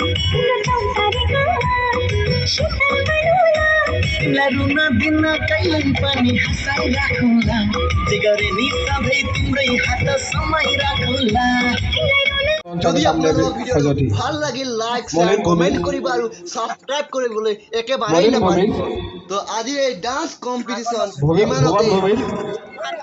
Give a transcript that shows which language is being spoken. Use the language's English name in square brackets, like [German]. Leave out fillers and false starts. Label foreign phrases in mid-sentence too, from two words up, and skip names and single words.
[Nepali] तिमीलाई रुन दिन कहिल्यै पनि हँसाइराखौँला जे गरे नि सधैँ तिम्रै हात समाइराखौँला [Assamese] যদি আপোনালোকৰ ভিডিঅ'টো ভাল লাগিল [English] like share comment [Assamese] কৰিব আৰু ছাবস্ক্ৰাইব কৰিবলৈ একেবাৰেই নাপাহৰিব তো আজি এই [English] dance competition [Assamese] ইমানতে